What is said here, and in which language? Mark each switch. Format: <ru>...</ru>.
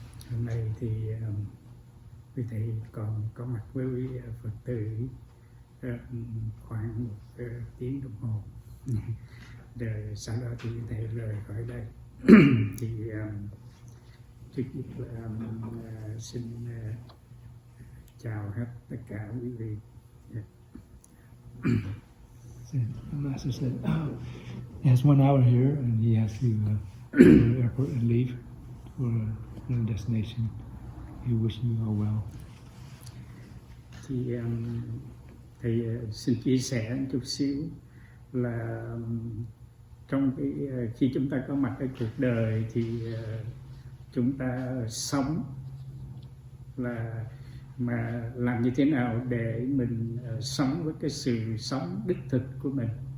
<vi>Hôm nay thì quý thầy còn có mặt với quý Phật tử khoảng một tiếng đồng hồ. Rồi sau đó thì quý thầy rời khỏi đây. Thì trước nhất là xin chào hết tất cả quý vị.</vi> <en>The Master said, he has 1 hour here and he has to go to the airport and leave for another destination. He wishes you all well.</en> <vi>Thì thầy xin chia sẻ một chút xíu là trong cái khi chúng ta có mặt ở cuộc đời thì chúng ta sống là mà làm như thế nào để mình sống với cái sự sống đích thực của mình.</vi>